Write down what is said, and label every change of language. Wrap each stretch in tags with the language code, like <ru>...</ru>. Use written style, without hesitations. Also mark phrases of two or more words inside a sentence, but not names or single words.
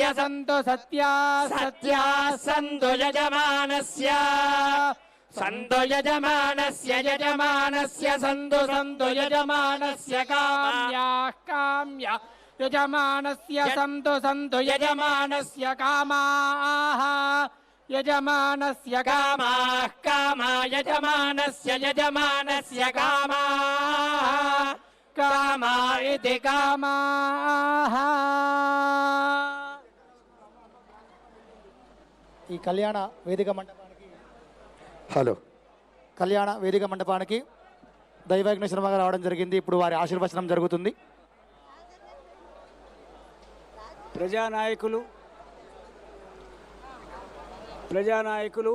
<sa>सन्तु सत्याः सत्याः सन्तु यजमानस्य सन्तु यजमानस्य यजमानस्य सन्तु सन्तु यजमानस्य काम्याः काम्या यजमानस्य सन्तु सन्तु यजमानस्य कामाः यजमानस्य कामाः कामा यजमानस्य यजमानस्य कामाः कामा इति कामाः।</sa> <te>ఈ కళ్యాణ వేదిక మండపానికి కళ్యాణ వేదిక మండపానికి దైవజ్ఞ శర్మ గారు రావడం జరిగింది. ఇప్పుడు వారి ఆశీర్వచనం జరుగుతుంది. ప్రజానాయకులు</te>